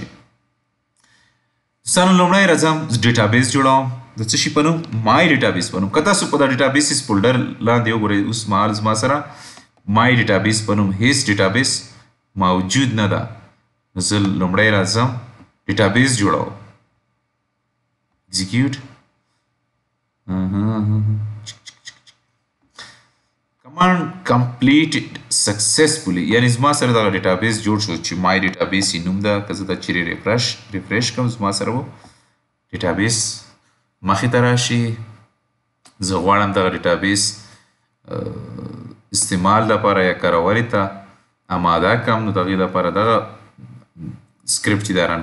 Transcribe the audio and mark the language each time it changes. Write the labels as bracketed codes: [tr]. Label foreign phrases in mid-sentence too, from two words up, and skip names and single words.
[ps] دوستانو لومړی راځم ډیټابیس جوړوم د څه شي په نوم [en] my database [ps] په نوم که تاسو په دا [en] databases folder [ps] لاندې وګورئ اوس مهال زما سره [en] my database [ps] په نوم هیڅ ډیټابیس موجود نه ده نو زه لومړی راځم ډیټابیس جوړوم اکزیکیوټ [en] command completed successfully [ps] یعنی زما سره دغه ډیټابیس جوړ شو چې [en] my database [ps] یې نوم ده که زه دا چیرې ریفریش کړم زما سره و ډیټابیس مخې ته راشي زه غواړم دغه ډیټابیس استعمال لپاره یا کارولو ته آماده کړم نو د هغې دپاره دغه سکرپټ چې دا رن